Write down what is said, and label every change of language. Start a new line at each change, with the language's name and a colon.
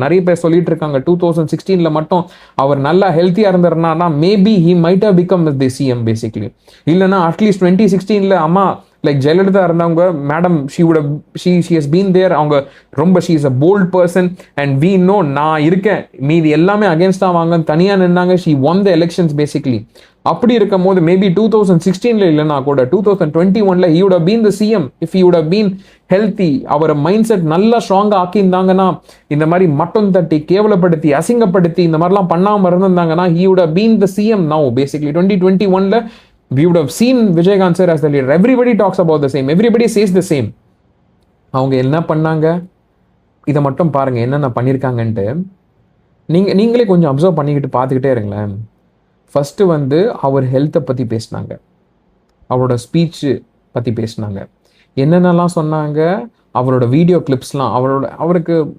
Tamil: நிறைய பேர் சொல்லிட்டு இருக்காங்க 2016 மட்டும் அவர் நல்லா ஹெல்த்தியாக இருந்தாருன்னா
English: Maybe he might have become the CM basically.
Tamil: இல்லைன்னா அட்லீஸ்ட் 2016 அம்மா லைக் ஜெயலலிதா இருந்தவங்க, madam
English: she has been there,
Tamil: அவங்க ரொம்ப
English: she is a bold person and we know
Tamil: நான் இருக்கேன், மீதி எல்லாமே அகேன்ஸ்டாக வாங்க தனியாக நின்னாங்க.
English: She won the elections basically.
Tamil: அப்படி இருக்கும் போது மேபி 2016 இல்லைன்னா கூட
English: 2021 he would have been the CM if he would have been healthy.
Tamil: Our mind set நல்லா ஸ்ட்ராங்காக ஆக்கியிருந்தாங்கன்னா, இந்த மாதிரி மட்டம் தட்டி கேவலப்படுத்தி அசிங்கப்படுத்தி இந்த மாதிரிலாம் பண்ணாமல் இருந்திருந்தாங்கன்னா
English: he would have been the CM now basically. 2021 we would have seen Vijaykanth sir as the leader. Everybody talks about the same, everybody says the same.
Tamil: அவங்க என்ன பண்ணாங்க இதை மட்டும் பாருங்க என்னென்ன பண்ணியிருக்காங்கன்ட்டு நீங்களே கொஞ்சம் அப்சர்வ் பண்ணிக்கிட்டு பார்த்துக்கிட்டே இருங்களேன். ஃபஸ்ட்டு வந்து அவர் ஹெல்த்தை பற்றி பேசினாங்க, அவரோட ஸ்பீச்சு பற்றி பேசினாங்க, என்னென்னலாம் சொன்னாங்க, அவரோட வீடியோ கிளிப்ஸ்லாம், அவருக்கு